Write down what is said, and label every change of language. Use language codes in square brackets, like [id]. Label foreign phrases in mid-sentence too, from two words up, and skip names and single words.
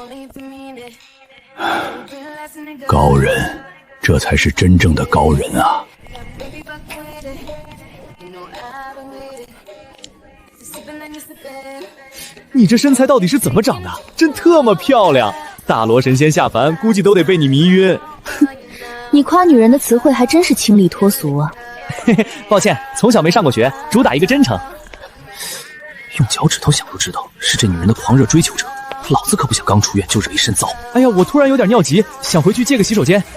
[zh] 高人，這才是真正的高人啊！你這身材到底是怎麼長的？真特麼漂亮！大羅神仙下凡，估計都得被你迷暈。你誇女人的詞彙還真是清麗脫俗啊！嘿嘿，抱歉，從小沒上過學，主打一個真誠。用腳趾頭想都知道是這女人的狂熱追求者，老子可不想剛出院就惹一身糟。哎呀，我突然有點尿急，想回去借個洗手間。